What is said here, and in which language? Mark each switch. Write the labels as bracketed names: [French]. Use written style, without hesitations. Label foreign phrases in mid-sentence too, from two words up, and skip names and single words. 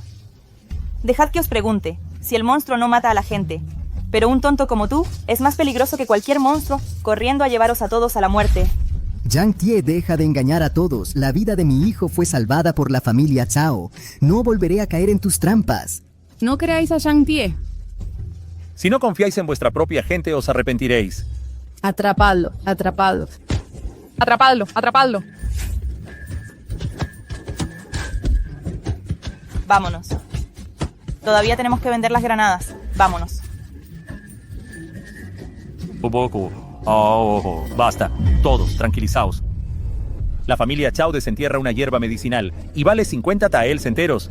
[Spanish] Dejad que os pregunte, si el monstruo no mata a la gente, pero un tonto como tú es más peligroso que cualquier monstruo corriendo a llevaros a todos a la muerte. Yang Tie deja de engañar a todos. La vida de mi hijo fue salvada por la familia Chao. No volveré a caer en tus trampas. No creáis a Yang Tie. Si no confiáis en vuestra propia gente, os arrepentiréis. Atrapadlo, atrapadlo. Atrapadlo, atrapadlo. Vámonos. Todavía tenemos que vender las granadas. Vámonos. Basta. Todos, tranquilizaos. La familia Chao desentierra una hierba medicinal y vale 50 taels enteros.